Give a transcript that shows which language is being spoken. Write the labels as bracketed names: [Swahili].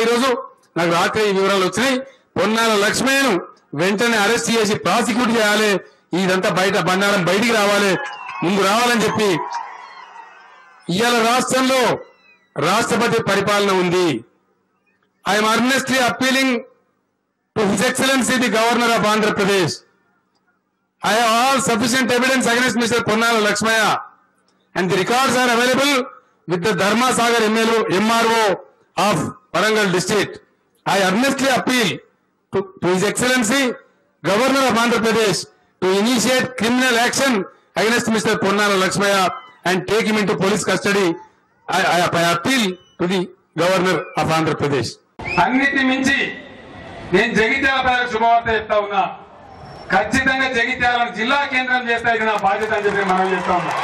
[Telugu] ఈ రోజు నాకు రాత్రి ఈ వివరాలు వచ్చినాయి. పొన్నాల లక్ష్మయ్యను వెంటనే అరెస్ట్ చేసి ప్రాసిక్యూట్ చేయాలి. ఇదంతా బయట బండారం బయటికి రావాలి, ముందు రావాలని చెప్పి ఇవాళ రాష్ట్రంలో రాష్ట్రపతి పరిపాలన ఉంది. [English] I'm earnestly appealing to his excellency the governor of Andhra Pradesh. I have all sufficient evidence against Mr. Ponnala Lakshmaya and the records are available with the Dharmasagar MRO of Warangal district. I earnestly appeal to His Excellency Governor of Andhra Pradesh to initiate criminal action against Mr. Ponnala Lakshmaya and take him into police custody. I appeal to the Governor of Andhra Pradesh. [Telugu] అన్నిటి మించి నేను జగిత్యాల ప్రజలకు శుభవార్త చెప్తా ఉన్నా. ఖచ్చితంగా జగిత్యాలను జిల్లా కేంద్రం చేస్తా, ఇది నా బాధ్యత అని చెప్పి మనం చేస్తా ఉన్నా.